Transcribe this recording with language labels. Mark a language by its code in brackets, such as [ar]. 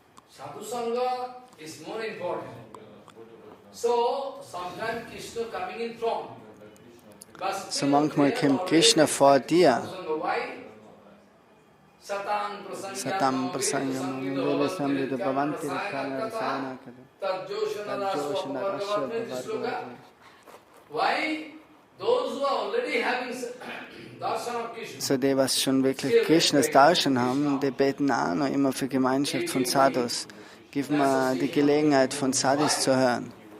[en] Sadhu Sangha is more important. So, sometimes Krishna coming in front. [de] So manchmal kommt Krishna vor dir. [sa] Satam Prasanga Mamavela Samvita Bhavanti Rakana Rasana Tadjoshana Rasya Bhavadvati. [en] Why? Those who are already having darshan of Krishna. [de] So die, was schon wirklich Krishnas Darshan haben, die beten auch noch immer für Gemeinschaft von Sadhus. Gib mir die Gelegenheit, von Sadhus zu hören.